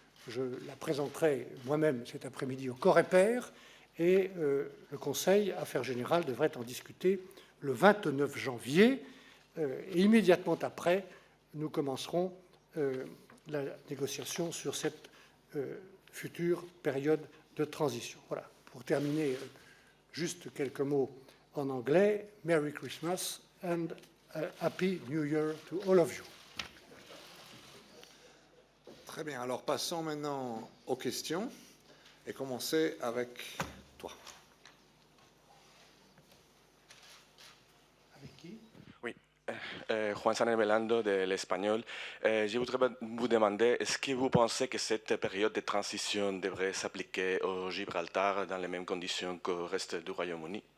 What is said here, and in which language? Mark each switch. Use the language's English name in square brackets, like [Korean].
[French] Je la présenterai moi-même cet après-midi au Coreper et le Conseil Affaires Générales devrait en discuter le 29 janvier. Et immédiatement après, nous commencerons la négociation sur cette future période de transition. Voilà. Pour terminer, juste quelques mots en anglais. [English] Merry Christmas and Happy New Year to all of you. [French] Très bien. Alors passons maintenant aux questions et commencer avec toi. Avec qui? Oui, Juan Saner Belando de l'Espagnol. Je voudrais vous demander, est-ce que vous pensez que cette période de transition devrait s'appliquer au Gibraltar dans les mêmes conditions qu'au reste du Royaume-Uni?